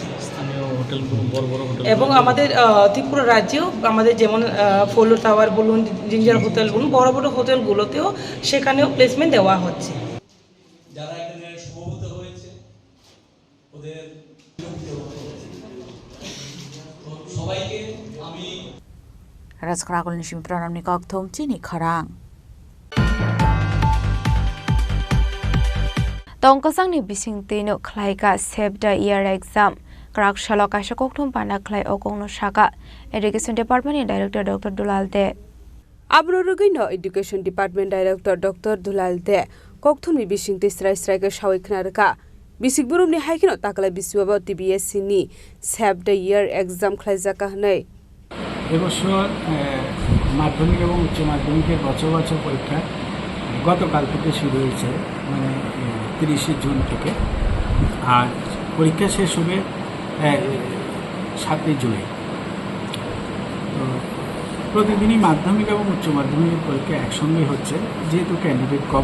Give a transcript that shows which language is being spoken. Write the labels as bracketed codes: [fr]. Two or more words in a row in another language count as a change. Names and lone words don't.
[bn] এবং আমাদের ত্রিপুরা রাজ্যেও আমাদের যেমন ফলো টাওয়ার বলুন, জিঞ্জার হোটেল বলুন, বড় বড় হোটেলগুলোতেও সেখানেও প্লেসমেন্ট দেওয়া হচ্ছে। যারা এখানে সমবেত হয়েছে ওদের সবাইকে আমি [trp] রাজখরাগল নিশিম প্রণামনি ককথম চিনি খরাং Tongkasangni bisingtino khlaika [en] Save the Year Exam [trp] Karakshalo kaisa kokthum pana khlai okongno shaka [en] Education Department Director [trp] Dr. Dulal De [en] Abrorugino Education Department Director Dr. [trp] Dulal De kokthumni bisingte srai ka shawikhnarka bisikburumni haikino takla biswaba TBSC ni [en] Save the Year Exam [trp] khlaijaka hnai [bn] এবছর মাধ্যমিক এবং উচ্চ মাধ্যমিকের বছর পরীক্ষা গতকাল থেকে শুরু হয়েছে, মানে 30 জুন থেকে, আর পরীক্ষা শেষ হবে 7 জুলাই। তো প্রতিদিনই মাধ্যমিক এবং উচ্চ মাধ্যমিকের পরীক্ষা একসঙ্গে হচ্ছে যেহেতু ক্যান্ডিডেট কম।